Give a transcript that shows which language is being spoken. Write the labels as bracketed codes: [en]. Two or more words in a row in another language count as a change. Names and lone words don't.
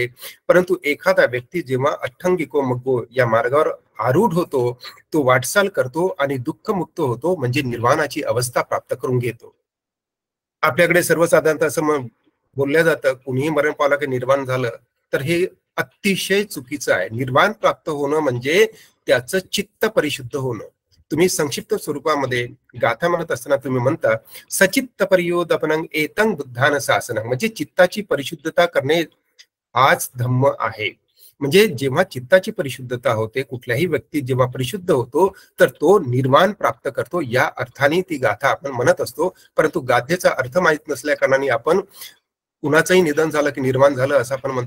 [mr] परंतु एखादा व्यक्ती जेव्हा [pi] अठ्ठंगिको मग्गो [mr] या मार्गावर आरूढ होतो, तो वाटचाल करतो आणि दुःखमुक्त होतो, म्हणजे निर्वाणाची अवस्था प्राप्त करून घेतो. आपल्याकडे सर्वसाधारणतः असं बोलल्या जातं, कुणीही मरण पावला की निर्वाण झालं, तर हे अतिशय चुकीचं आहे. निर्वाण प्राप्त होणं म्हणजे त्याचं चित्त परिशुद्ध होणं. तुम्ही संक्षिप्त स्वरूपामध्ये गाथा म्हणत असताना तुम्ही म्हणता [pi] सचित्त परियोदपनं एतं बुद्धान शासनं, [mr] म्हणजे चित्ताची परिशुद्धता करणे हाच धम्म आहे. म्हणजे जेव्हा चित्ताची परिशुद्धता होते, कुठल्याही व्यक्ती जेव्हा परिशुद्ध होतो तर तो निर्वाण प्राप्त करतो. या अर्थाने ती गाथा आपण म्हणत असतो. परंतु गाथेचा अर्थ माहित नसल्या कारणाने आपण कुणाचंही निधन झालं की निर्वाण झालं असं आपण म्हणतो.